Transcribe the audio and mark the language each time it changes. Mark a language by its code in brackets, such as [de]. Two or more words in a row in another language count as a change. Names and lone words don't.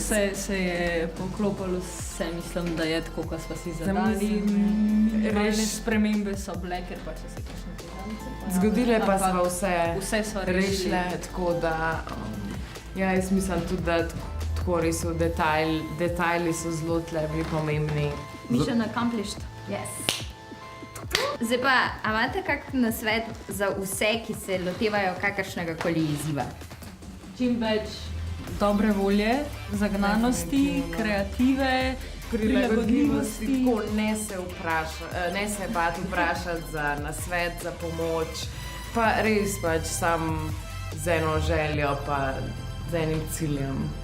[sl] Vse se je poklopilo, vse mislim, da je tako, kot smo si zadali. Zamislim, Realne res. spremembe so bile, ker pač so se kakšne težave pojavile. Zgodile pa Ampak smo Vse so rešile, tako da ja, jaz mislim tudi, da tako res v detajli so zelo tle bili pomembni. [en] Mission accomplished. Yes. [sl] Zdaj pa, a imate kak nasvet za vse, ki se lotevajo kakršnega koli izziva? Čim več dobre volje, zagnanosti, Definitivno. kreative, prilagodljivosti. Tako ne se bati vprašati za nasvet, za pomoč, pa res pač sam z eno željo, pa z enim ciljem.